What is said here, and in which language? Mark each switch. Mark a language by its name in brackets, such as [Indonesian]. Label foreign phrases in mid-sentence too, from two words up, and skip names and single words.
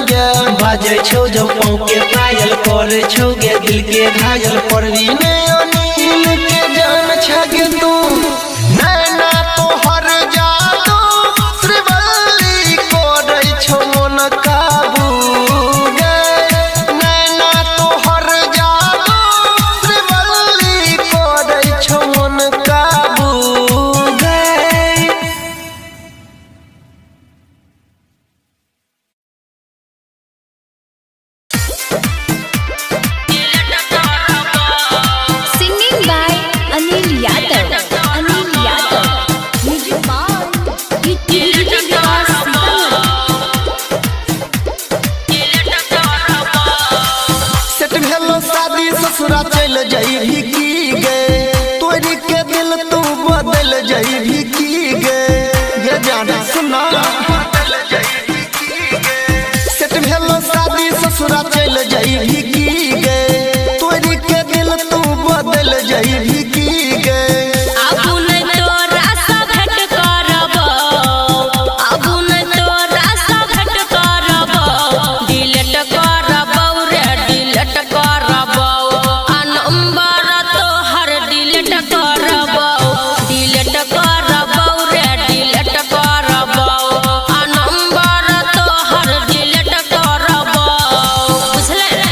[Maithili] गे बाजे छौ जब पाँव के पायल करे छौ गे दिल के घायल परवी ने अनिल के जान छ गे तू नैना तोहर जादू श्रीवल्ली करे छौ मन काबू गे नैना तोहर जादू श्रीवल्ली करे छौ मन काबू गे। [English] Singing by Anil Yadav. Anil Yadav. Music by DJ Vikas [Maithili] सेट भेलो शादी ससुरा चल जाइभी की गे तोरी के दिल तू बदल जाइभी की गे गे जाना सुना सेट भेलो शादी ससुरा चल जाइभी की गे तोरी के दिल तू बदल जाइभी की गे आबू नै तोरा सा भेट करबो आबू नै तोरा सा भेट करबो डिलीट करबो रे डिलीट करबो आ नंबर तोहर डिलीट करबो डिलीट करबो रे डिलीट करबो आ नंबर तोहर डिलीट करबो बुझले